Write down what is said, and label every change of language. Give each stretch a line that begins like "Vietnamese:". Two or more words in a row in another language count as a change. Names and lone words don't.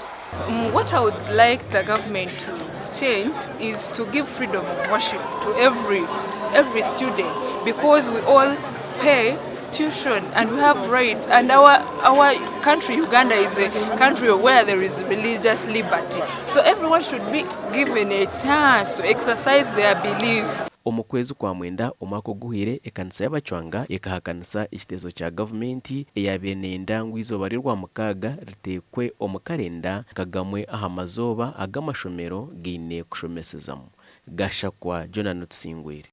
English: What I would like the government to change is to give freedom of worship to every student, because we all pay tuition and we have rights, and our country Uganda is a country where there is religious liberty, so everyone should be given a chance to exercise their belief.
Nyankole: Omu kwezi kwa mwenda omwaka oguhire ekanisa y'abachwanga ekahakanisa ekiteezo kya gavumenti eyabaire neyenda ngu izooba ry'orwamukaaga riteekwe omu kalenda kagamwe aha mazooba ag'amashomero gaine kushomesezamu. Gashakwa Jonathan Tusingwire.